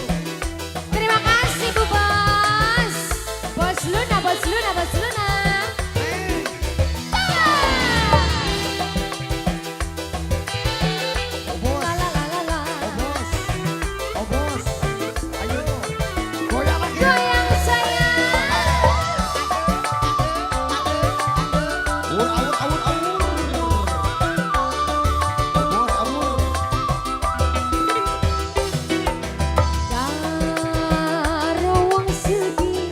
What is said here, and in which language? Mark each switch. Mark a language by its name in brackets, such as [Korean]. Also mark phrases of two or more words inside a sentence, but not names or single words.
[Indonesian] Terima kasih Bu Bos. Bos Luna, Bos Luna, Bos Luna. Oh bos, La la la la la. oh bos, ayo, goyang lagi. Goyang sayang. Awur. Bos, awur. [Javanese] Karo wong sedih,